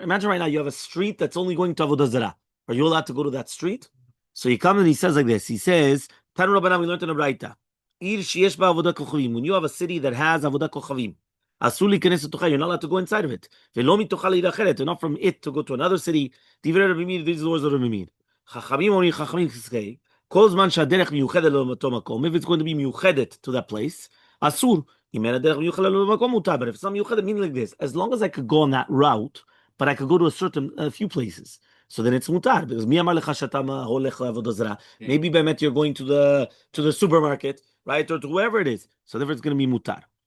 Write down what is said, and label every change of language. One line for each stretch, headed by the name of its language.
English: Imagine right now you have a street that's only going to Avodah Zarah. Are you allowed to go to that street? So he comes and he says like this. He says, Tanu Rabbanan, we learned in a Braita.
Hebrew: עיר שיש בה עבודה כוכבים.
English: When you have a city that has עבודה כוכבים,
Hebrew: אסור להיכנס לתוכה,
English: you're not allowed to go inside of it.
Hebrew: ולא מתוכה לעיר אחרת,
English: and not from it to go to another city.
Hebrew: דברי רבי מאיר,
English: these words of
Hebrew: רבי מאיר. חכמים אומרים, חכמים כסקי, כל זמן שהדרך מיוחדת לאותו מקום,
English: if it's going to be מיוחדת to that place,
Hebrew: אסור. אם אין הדרך מיוחדת לאותו מקום, מותר.
English: But if it's not מיוחדת, meaning like this, as long as I could go on that route, but I could go to a few places. So then it's mutar.
Hebrew: Because מי אמר לך שאתה הולך לעבודה זרה?
English: Maybe באמת you're going to the supermarket, right? Or to whoever it is. So therefore it's going to be mutar.